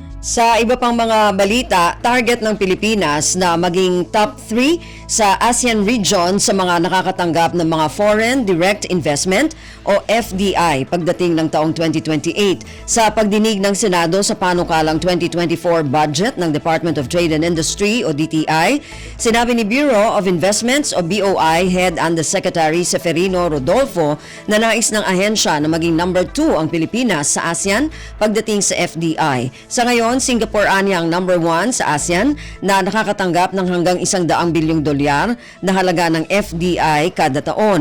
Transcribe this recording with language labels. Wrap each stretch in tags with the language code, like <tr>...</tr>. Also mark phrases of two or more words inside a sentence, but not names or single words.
<tl>Sa iba pang mga balita, target ng Pilipinas na maging top 3 sa ASEAN region sa mga nakakatanggap ng mga Foreign Direct Investment o FDI pagdating ng taong 2028. Sa pagdinig ng Senado sa panukalang 2024 budget ng Department of Trade and Industry o DTI, sinabi ni Bureau of Investments o BOI Head Undersecretary Seferino Rodolfo na nais ng ahensya na maging</tl> <en>number 2</en> <tl>ang Pilipinas sa ASEAN pagdating sa FDI. Sa ngayon, Singapore ang</tl> <en>number 1</en> <tl>sa ASEAN na nakakatanggap ng hanggang $100 bilyong na halaga ng FDI kada taon.</tl>